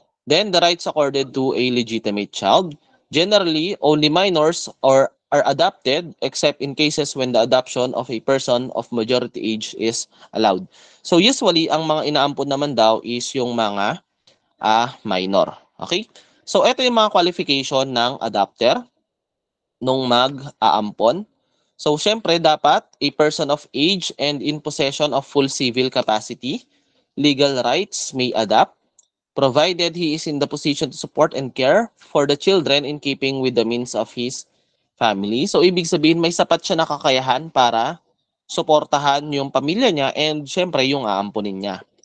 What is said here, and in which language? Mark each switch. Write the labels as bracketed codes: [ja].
[en] Then, the rights accorded to a legitimate child. Generally, only minors are adopted except in cases when the adoption of a person of majority age is allowed. [tl] So usually, ang mga inaampon naman daw is yung mga minor. Okay? So ito yung mga qualification ng adopter nung mag-aampon. So syempre, dapat [en] a person of age and in possession of full civil capacity, legal rights may adopt, provided he is in the position to support and care for the children in keeping with the means of his family. [tl] So, ibig sabihin, may sapat siya na kakayahan para suportahan yung pamilya niya and syempre yung aampunin niya.